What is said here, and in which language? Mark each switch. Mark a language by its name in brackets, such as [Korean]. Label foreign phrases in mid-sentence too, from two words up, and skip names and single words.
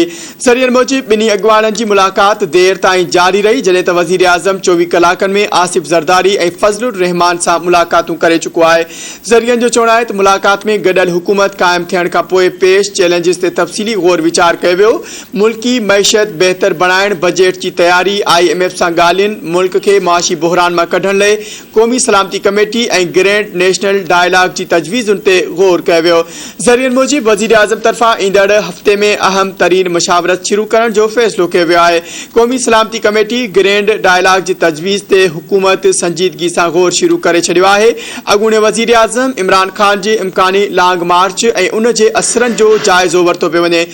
[Sindhi] ज़रियनि मूजिबि ॿिन्ही अॻुवाणनि जी मुलाक़ात देर ताईं जारी रही, जॾहिं त वज़ीर आज़म 24 कलाकनि में आसिफ ज़रदारी ऐं फज़लुर रहमान सां मुलाक़ातूं करे चुको आहे। ज़रियनि जो चवणु आहे त मुलाक़ात में गॾियल हुकूमत क़ाइमु थियण खां पोइ पेश चैलेंजिस ते तफ़सीली गौर वीचार कयो वियो। मुल्की मईशत बेहतर बनाइण, बजट की तैयारी, IMF सां ॻाल्हियुनि, मुल्क के माशी बहरान मां कढण लाइ क़ौमी सलामती कमेटी ऐं [English] grand national dialogue [Sindhi] की तजवीज़ुनि ते गौर कयो वियो। ज़रियनि मूजिबि वज़ीर आज़म तरफ़ां ईंदड़ हफ़्ते में अहम तरीन मशावरत शुरू करण जो फ़ैसिलो कयो वियो आहे। क़ौमी सलामती कमेटी [English] grand dialogue [Sindhi] की तजवीज़ ते हुकूमत संजीदगी सां गौर शुरू करे छॾियो आहे। अॻूणे वज़ीर आज़म इमरान खान जे इम्कानी [English] long march [Sindhi] ऐं उन जे असरनि जो जाइज़ो वरितो पियो वञे।